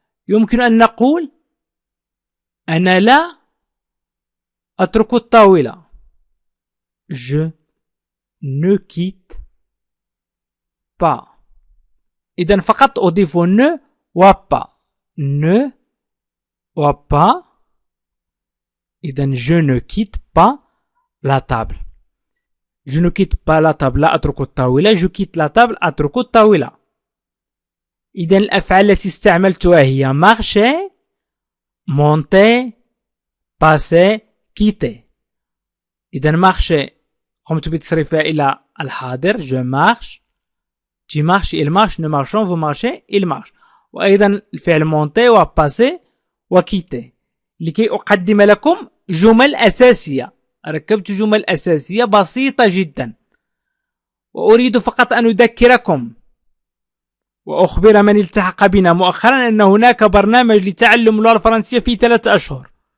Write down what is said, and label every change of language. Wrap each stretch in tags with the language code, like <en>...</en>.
<ar>يمكن أن نقول أنا لا أترك الطاولة.</ar> <fr>je ne quitte pas.</fr> <ar>إذن فقط أضيف ne و pas. ne و pas.</ar> <fr>إذن je ne quitte pas la table. je ne quitte pas la table</fr> <ar>لا أترك الطاولة.</ar> <fr>je quitte la table</fr> <ar>أترك الطاولة. إذن الأفعال التي استعملتها هي</ar> <fr>marcher, monter, passer, quitter.</fr> <ar>إذن marcher قمت بتصريفها إلى الحاضر.</ar> <fr>je marche, tu marches, il marche, nous marchons, vous marchez, il marche.</fr> <ar>وأيضا الفعل monter و passer و quitter. لكي أقدم لكم جمل أساسية ركبت جمل أساسية بسيطة جدا وأريد فقط أن أذكركم وأخبر من التحق بنا مؤخرا أن هناك برنامج لتعلم اللغة الفرنسية في 3 أشهر.</ar>